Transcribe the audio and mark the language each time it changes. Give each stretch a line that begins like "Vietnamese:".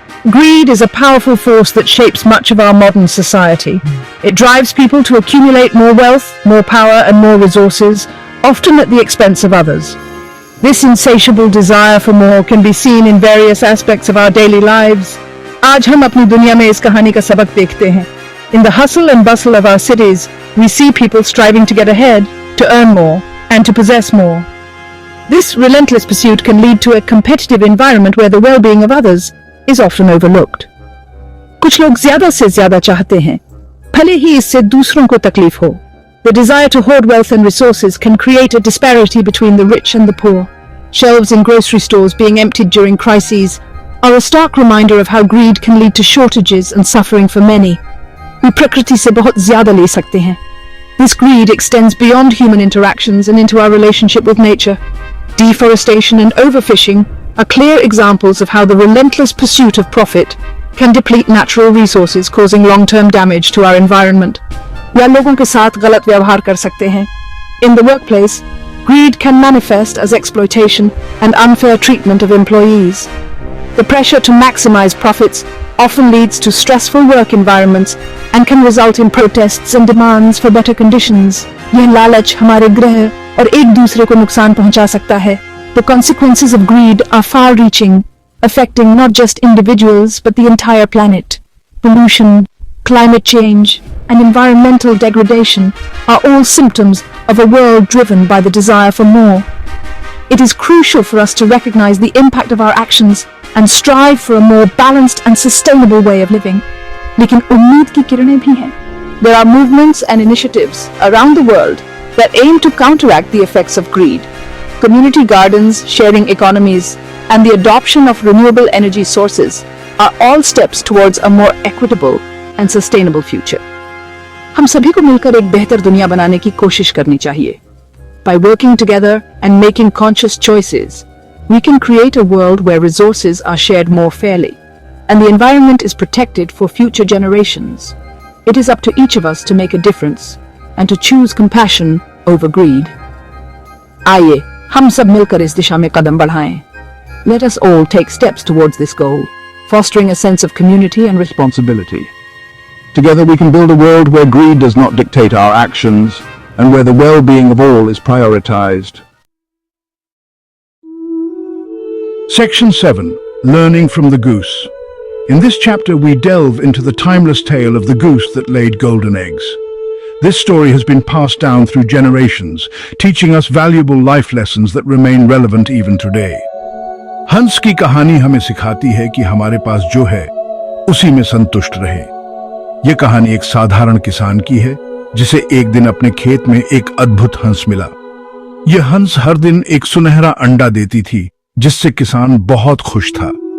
English: Greed is a powerful force that shapes much of our modern society. It drives people to accumulate more wealth, more power, and more resources, often at the expense of others. This insatiable desire for more can be seen in various aspects of our daily lives.
Hindi: आज हम अपनी दुनिया में इस कहानी का सबक देखते हैं।
English: In the hustle and bustle of our cities, we see people striving to get ahead, to earn more, and to possess more. This relentless pursuit can lead to a competitive environment where the well-being of others is often overlooked.
Hindi: कुछ लोग ज्यादा से ज्यादा चाहते हैं, भले ही इससे दूसरों को तकलीफ हो।
English: The desire to hoard wealth and resources can create a disparity between the rich and the poor. Shelves in grocery stores being emptied during crises are a stark reminder of how greed can lead to shortages and suffering for many. We
Hindi: प्रकृति से बहुत ज्यादा ले सकते हैं।
English: This greed extends beyond human interactions and into our relationship with nature. Deforestation and overfishing are clear examples of how the relentless pursuit of profit can deplete natural resources, causing long-term damage to our environment.
Hindi: या लोगों के साथ गलत व्यवहार कर सकते हैं।
English: In the workplace, greed can manifest as exploitation and unfair treatment of employees. The pressure to maximize profits often leads to stressful work environments and can result in protests and demands for better conditions.
Hindi: यह लालच हमारे ग्रह और एक दूसरे को नुकसान पहुंचा सकता है।
English: The consequences of greed are far-reaching, affecting not just individuals but the entire planet. Pollution, climate change, and environmental degradation are all symptoms of a world driven by the desire for more. It is crucial for us to recognize the impact of our actions and strive for a more balanced and sustainable way of living.
Hindi: लेकिन उम्मीद की किरणें भी हैं।
English: There are movements and initiatives around the world that aim to counteract the effects of greed. Community gardens, sharing economies, and the adoption of renewable energy sources are all steps towards a more equitable and sustainable future.
Hindi: हम सभी को मिलकर एक बेहतर दुनिया बनाने की कोशिश करनी चाहिए।
English: By working together and making conscious choices, we can create a world where resources are shared more fairly, and the environment is protected for future generations. It is up to each of us to make a difference and to choose compassion over greed.
Hindi: आइए हम सब मिलकर इस दिशा में कदम बढ़ाएं।
English: Let us all take steps towards this goal, fostering a sense of community and responsibility. Together we can build a world where greed does not dictate our actions and where the well-being of all is prioritized. Section 7. Learning from the Goose. In this chapter we delve into the timeless tale of the goose that laid golden eggs. This story has been passed down through generations, teaching us valuable life lessons that remain relevant even today.
Hindi: हंस की कहानी हमें सिखाती है कि हमारे पास जो है उसी में संतुष्ट रहे। यह कहानी एक साधारण किसान की है जिसे एक दिन अपने खेत में एक अद्भुत हंस मिला। यह हंस हर दिन एक सुनहरा अंडा देती थी जिससे किसान बहुत खुश था।